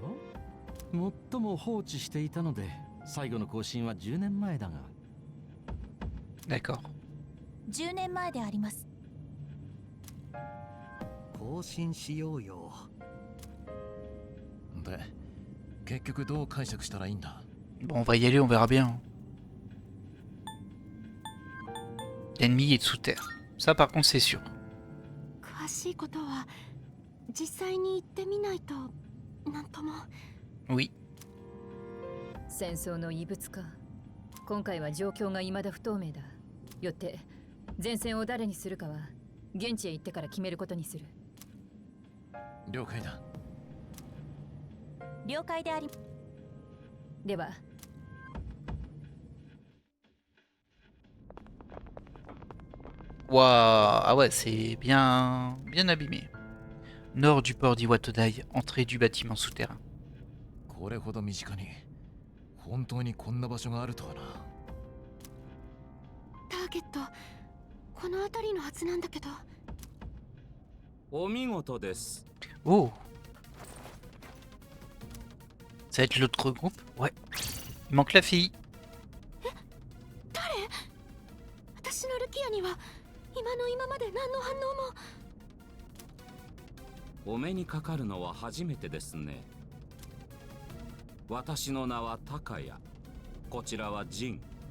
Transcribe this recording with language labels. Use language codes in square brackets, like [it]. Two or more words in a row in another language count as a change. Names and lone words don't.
[ja] 最も放置していたので最後の更新は10年前だが。 [fr] D'accord. [ja] 10年前であります。更新しようよ。で、結局どう解釈したらいいんだ？ [fr] Bon, on va y aller, on verra bien. L'ennemi est sous terre. Ça par contre c'est sûr. [ja] 詳しいことは実際に行ってみないとなんとも。 [fr] Oui. [ja] 戦争の異物か。今回は状況が未だ不透明だ。よって前線を誰にするかは現地へ行ってから決めることにする。了解だ。了解であり。では。 [fr] Waouh, ah ouais, c'est bien abîmé. Nord du port d'Iwatodai, entrée du bâtiment souterrain. [ja] これほど身近に本当にこんな場所があるとはな。ターゲットこの辺りのはずなんだけど。お見事です。 Oh. [fr] Ça va être l'autre groupe? Ouais. Il manque la fille. [ja] 誰？私のルキアには今の今まで何の反応も。お目にかかるのは初めてですね。私の名はタカヤ。こちらはジン。